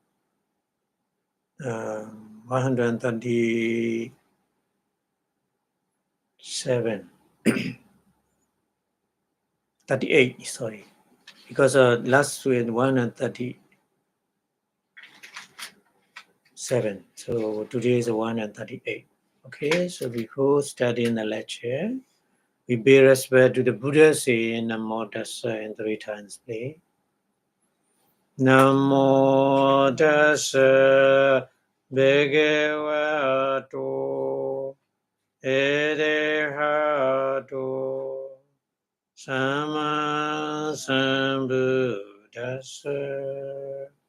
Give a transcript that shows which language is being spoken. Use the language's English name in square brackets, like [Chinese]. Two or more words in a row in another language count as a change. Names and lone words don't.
[English] 137 38, sorry, because last week 137, so today is 138. Okay, so before studying the lecture, we pay respect to the Buddha, saying [Pali] Namo Tassa [English] in 3 times, please. [Pali] Namo Tassa Bhagavato Arahato Sama Sambuddhassa.